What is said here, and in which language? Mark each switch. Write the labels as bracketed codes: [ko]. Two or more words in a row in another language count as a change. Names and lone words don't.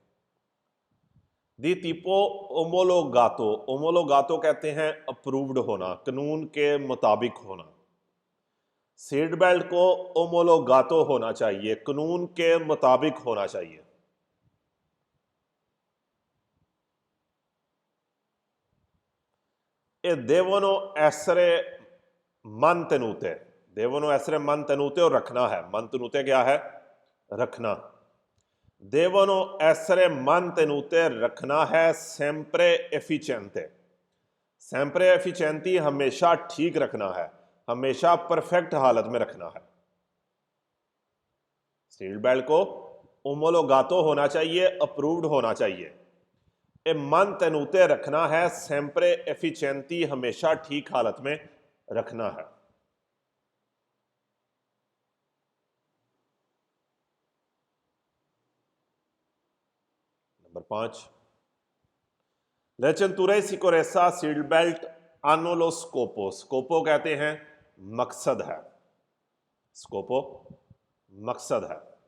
[it] di tipo omologato, omologato [hi] कहते हैं अप्रूव्ड होना, कानून के मुताबिक होना। सीट बेल्ट को ओमोलोगातो होना चाहिए, कानून के मुताबिक होना चाहिए। [it] e devono essere mantenute, devono essere mantenute [hi] और रखना है। mantenute क्या है? रखना। [it] devono essere mantenute [hi] रखना है [it] sempre efficiente, sempre efficienti [hi] हमेशा ठीक रखना है, हमेशा परफेक्ट हालत में रखना है। सीट बेल्ट को ओमोलोगातो होना चाहिए, अप्रूव्ड होना चाहिए। [it] e mantenute [hi] रखना है, [it] sempre efficienti [hi] हमेशा ठीक हालत में रखना है। नंबर 5, [it] lecinture sicurezza [hi] सीट बेल्ट [it] hanno scopo, [hi] स्कोपो कहते हैं मकसद है, स्कोपो मकसद है।